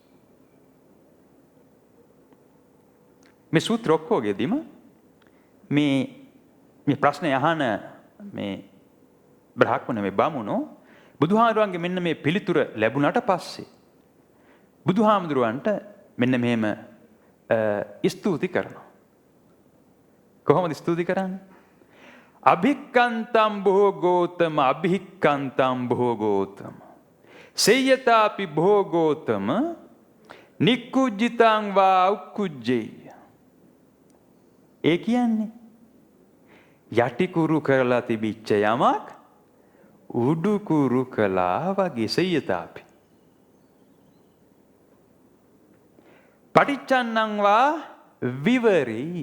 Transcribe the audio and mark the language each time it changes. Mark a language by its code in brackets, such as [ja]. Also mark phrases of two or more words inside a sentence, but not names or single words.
[si] මේ සූත්‍ර ඔක්කොගෙදීම මේ ප්‍රශ්නේ අහන මේ බ්‍රහ්මණ මේ බමුණෝ බුදුහාමුදුරන්ගේ මෙන්න මේ පිළිතුර ලැබුණාට පස්සේ බුදුහාමුදුරන්ට මෙන්න මෙහෙම ස්තුති කරනවා. කොහොමද ස්තුති කරන්නේ? [pi] අභික්ඛන්තම් භෝගෝතම අභික්ඛන්තම් භෝගෝතම සේයතාපි භෝගෝතම නික්කුජ්ජිතං වා උක්කුජ්ජේ. [si] ඒ කියන්නේ යටිකුරු කරලා තිබිච්ච යමක් උඩුකුරු කළා වගේ සේයතාපි. [pi] පටිච්චන්නං වා විවරීය.